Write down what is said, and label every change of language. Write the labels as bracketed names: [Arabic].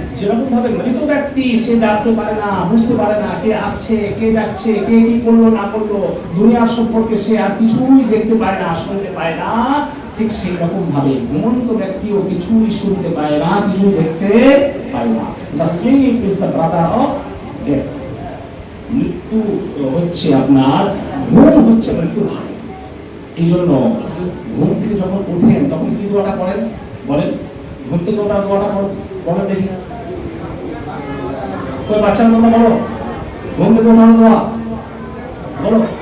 [Bangla] যেরকম ভাবে মৃত ব্যক্তি সে জানতে পারে না, বুঝতে পারে না কে আসছে কে যাচ্ছে, কে কি করলো না করলো, দুনিয়ার সম্পর্কে সে আর কিছুই দেখতে পায় না, শুনতে পায় না, ঠিক সেই রকম ভাবে ঘুমন্ত ব্যক্তিও কিছুই শুনতে পায় না, কিছুই দেখতে পায় না। [English] The sleep is the brother of death. [Bangla] মৃত্যু হচ্ছে আপনার, ঘুম হচ্ছে মৃত্যুর ভাই। এই জন্য ঘুম থেকে যখন ওঠেন তখন কি দোয়াটা করেন? বলেন, ঘুম থেকে ওঠার দোয়াটা বলেন দেখি। ওই বাচ্চারা তোমরা বলো, ঘুম থেকে ওঠার দোয়া বলো।